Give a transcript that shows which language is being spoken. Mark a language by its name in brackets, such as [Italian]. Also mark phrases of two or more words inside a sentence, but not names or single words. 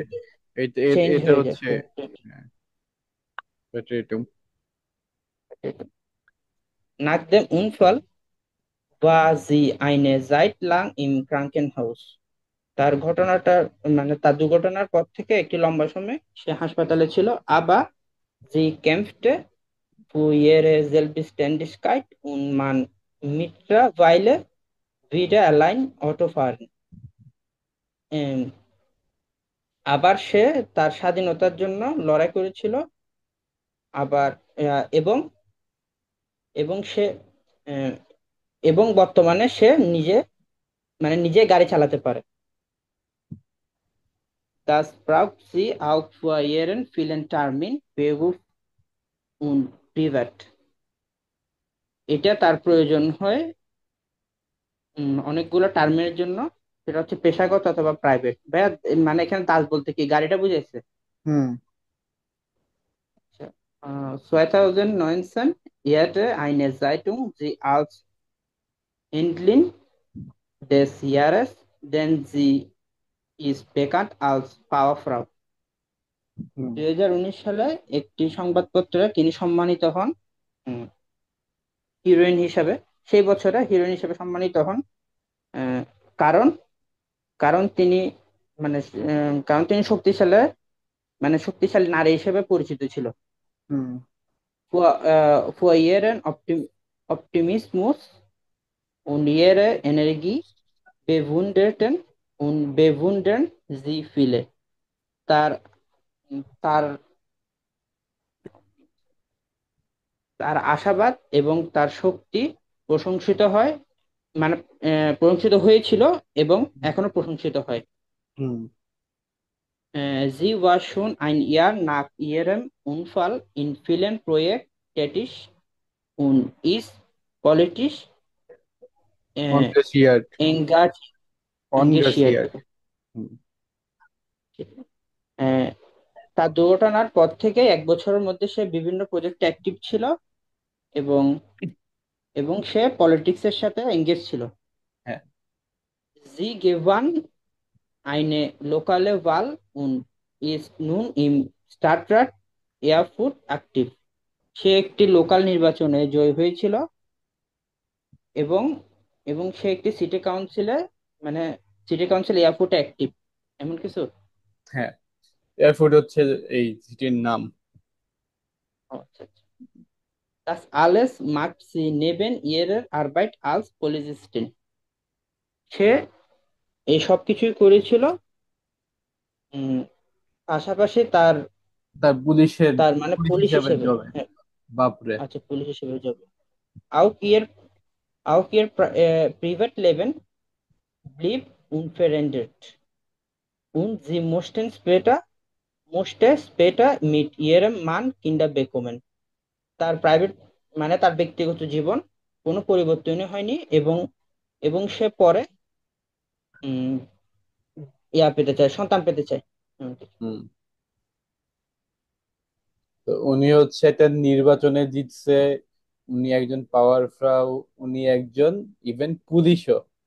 [Bangla] চেঞ্জ এটা হয়ে যায়। হচ্ছে পেট্রেটুম। [German] Nach dem Unfall war sie eine Zeit lang im Krankenhaus. [Bangla] তার দুর্ঘটনার পর থেকে একটি লম্বা সময় সে হাসপাতালে ছিল। [German] Aber sie kämpfte für ihre Selbstständigkeit und man mittlerweile wieder allein Auto fahren. Ähm, [Bangla] আবার সে তার স্বাধীনতার জন্য লড়াই করেছিল। আবার এবং এবং সে আহ, এবং বর্তমানে সে নিজে গাড়ি চালাতে পারে। [German] Das braucht sie auch für ihren vielen Termin, Beruf und Privat. [Bangla] এটা তার প্রয়োজন হয় অনেকগুলো টার্মের জন্য, সেটা হচ্ছে পেশাগত অথবা প্রাইভেট। ভাইয়া, মানে এখানে তাজ বলতে কি গাড়িটা বুঝাইছে? হুম [German] 2019 ehrte eine Zeitung sie als Enkelin des Jahres, denn sie ist bekannt als Powerfrau. [Bangla] হুম 2019 সালে একটি সংবাদপত্রে তিনি সম্মানিত হন হিরোইন হিসাবে। সেই বছরে হিরোইন হিসেবে সম্মানিত হন আহ, কারণ কারণ তিনি মানে কারণ তিনি শক্তিশালী নারী হিসেবে পরিচিত ছিল। হুম [German] Für ihren Optimismus und ihre Energie bewundern sie viele. [Bangla] তার তার তার আশাবাদ এবং তার শক্তি প্রশংসিত হয়, মানে প্রশংসিত হয়েছিল এবং এখনো প্রশংসিত হয়। হুম [German] Sie war schon ein Jahr nach ihrem Unfall in vielen Projekten tätig und ist politisch äh, [Bangla] অনগ্রেসিয়ার, [German] engagiert. [Bangla] অনগ্রেসিয়ার। হুম আহ, তার দুর্ঘটনার পর থেকে 1 বছরের মধ্যে সে বিভিন্ন প্রজেক্টে অ্যাক্টিভ ছিল এবং সে পলিটিক্সের সাথে এঙ্গেজ ছিল। হ্যাঁ [German] Sie gewann eine lokale Wahl und ist nun im Stadtrat Erfurt aktiv. [Bangla] সে একটি লোকাল নির্বাচনে জয়ী হয়েছিল এবং সে একটি মানে সিটি কাউন্সিল এয়ারফোর্টে অ্যাক্টিভ। এমন কিছু। হ্যাঁ, এয়ারফোর্ট হচ্ছে এই সিটির নাম। আচ্ছা আচ্ছা। [German] Das alles macht sie neben ihrer Arbeit als Polizistin. [Bangla] সে এই সব কিছুই করেছিল উম, পাশাপাশি তার পুলিশের, তার মানে পুলিশ পুলিশ হিসাবে হিসেবে। জবে। হ্যাঁ, বাপরে। আচ্ছা, পুলিশ হিসেবে যাবে। [German] Auch ihr Privatleben blieb unverändert. und sie musste später mit ihrem Mann Kinder bekommen. [Bangla] তার প্রাইভেট মানে তার ব্যক্তিগত জীবন কোনো পরিবর্তনই হয়নি এবং এবং সে পরে উম, পেতে চায়, সন্তান পেতে চায়। হুম। তো উনি হচ্ছে একটা নির্বাচনে জিতছে, উনি একজন পাওয়ারফুল, উনি একজন ইভেন পুলিশও।